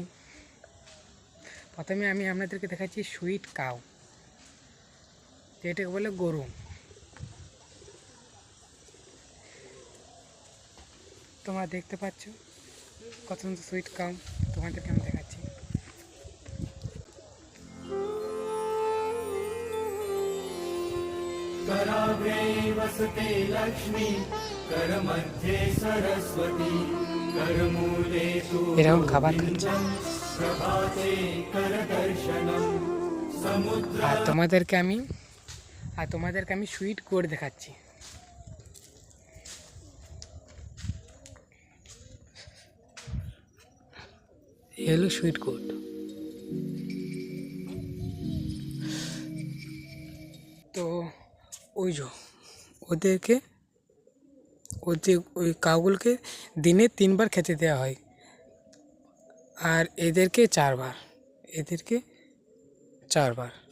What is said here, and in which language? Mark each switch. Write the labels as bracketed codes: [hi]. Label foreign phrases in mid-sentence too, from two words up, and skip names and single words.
[bn] প্রথমে আমি আপনাদেরকে দেখাচ্ছি [en] sweet cow, [bn] যেটাকে বলে গরু। তোমরা দেখতে পাচ্ছ কত সুন্দর [en] sweet cow, [bn] তোমাদেরকে আমি দেখাচ্ছি। [sa] कराग्रे वसते लक्ष्मी करमध्ये सरस्वती करमूले तु [bn] এরকম খাবার খাচ্ছে। [sa] प्रभाते करदर्शनम् समुद्र [bn] আর তোমাদেরকে আমি [en] sweet goat [bn] দেখাচ্ছি। এই হলো [en] sweet goat. [bn] তো ওই ওই কাউগুলোকে দিনে 3বার খেতে দেওয়া হয়, আর এদেরকে 4বার।